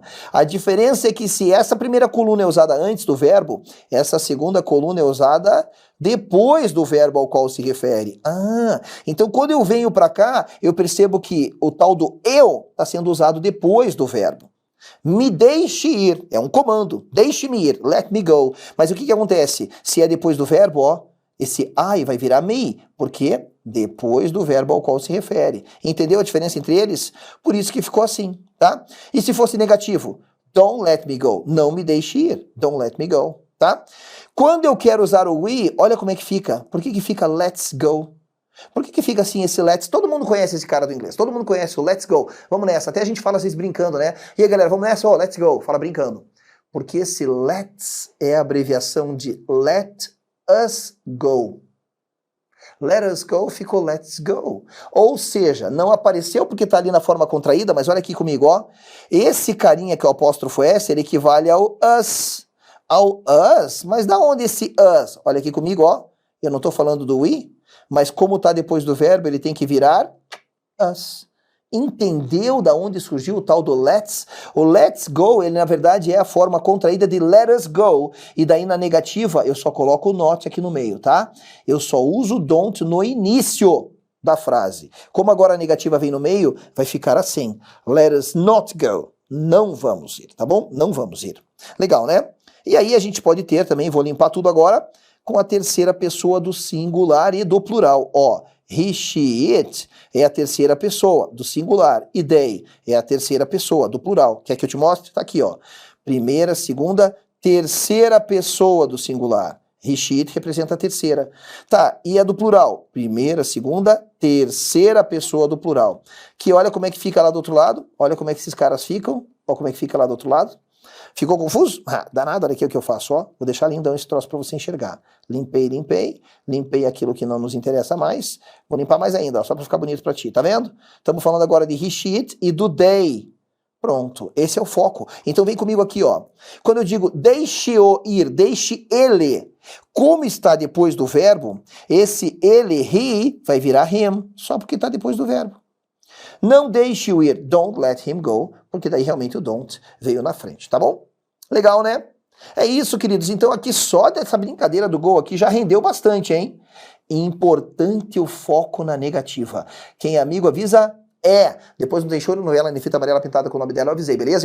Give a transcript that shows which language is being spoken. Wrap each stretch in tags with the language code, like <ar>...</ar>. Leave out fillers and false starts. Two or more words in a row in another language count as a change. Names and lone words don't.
<pt>A diferença é que se essa primeira coluna é usada antes do verbo, essa segunda coluna é usada depois do verbo ao qual se refere. Então quando eu venho para cá, eu percebo que o tal do eu está sendo usado depois do verbo. Me deixe ir, é um comando, deixe-me ir,</pt> <en>let me go.</en> <pt>Mas o que acontece? Se é depois do verbo, ó, esse I vai virar me, porque depois do verbo ao qual se refere. Entendeu a diferença entre eles? Por isso que ficou assim, tá? E se fosse negativo?</pt> <en>Don't let me go.</en> <pt>Não me deixe ir.</pt> <en>Don't let me go,</en> <pt>tá? Quando eu quero usar o we, olha como é que fica. Por que fica</pt> <en>let's go?</en> <pt>Por que fica assim esse let's? Todo mundo conhece esse cara do inglês. Todo mundo conhece o</pt> <en>let's go.</en> <pt>Vamos nessa. Até a gente fala às vezes brincando, né? E aí, galera, vamos nessa?</pt> <en>Let's go.</en> <pt>Fala brincando. Porque esse let's é a abreviação de</pt> <en>let us go. Let us go ficou let's go.</en> <pt>Ou seja, não apareceu porque está ali na forma contraída, mas olha aqui comigo, ó. Esse carinha que é o apóstrofo S, ele equivale ao us. Ao us? Mas da onde esse us? Olha aqui comigo, ó. Eu não estou falando do we, mas como está depois do verbo, ele tem que virar us. Entendeu da onde surgiu o tal do let's?</pt> <en>O let's go,</en> <pt>ele na verdade é a forma contraída de</pt> <en>let us go,</en> <pt>e daí na negativa eu só coloco o not aqui no meio, tá? Eu só uso o don't no início da frase. Como agora a negativa vem no meio, vai ficar assim,</pt> <en>let us not go,</en> <pt>não vamos ir, tá bom? Não vamos ir. Legal, né? E aí a gente pode ter também, vou limpar tudo agora, com a terceira pessoa do singular e do plural, ó.</pt> <en>He, she, it</en> <pt>é a terceira pessoa do singular e they é a terceira pessoa do plural. Quer que eu te mostre? Tá aqui, ó. Primeira, segunda, terceira pessoa do singular.</pt> <en>He, she, it</en> <pt>representa a terceira. Tá, e a do plural? Primeira, segunda, terceira pessoa do plural. Que olha como é que fica lá do outro lado. Olha como é que esses caras ficam. Olha como é que fica lá do outro lado. Ficou confuso? Danado, olha aqui o que eu faço, ó. Vou deixar lindão esse troço para você enxergar. Limpei aquilo que não nos interessa mais. Vou limpar mais ainda, ó, só para ficar bonito para ti, tá vendo? Estamos falando agora de</pt> <en>he, she, it</en> <pt>e do they. Pronto, esse é o foco. Então vem comigo aqui, ó. Quando eu digo deixe-o ir, deixe ele, como está depois do verbo, esse ele, he, vai virar him, só porque está depois do verbo. Não deixe-o ir,</pt> <en>don't let him go,</en> <pt>porque daí realmente o don't veio na frente, tá bom? Legal, né? É isso, queridos. Então aqui só dessa brincadeira do go aqui já rendeu bastante, hein? Importante o foco na negativa. Quem é amigo avisa depois não deixou novela em fita amarela pintada com o nome dela, eu avisei, beleza?</pt>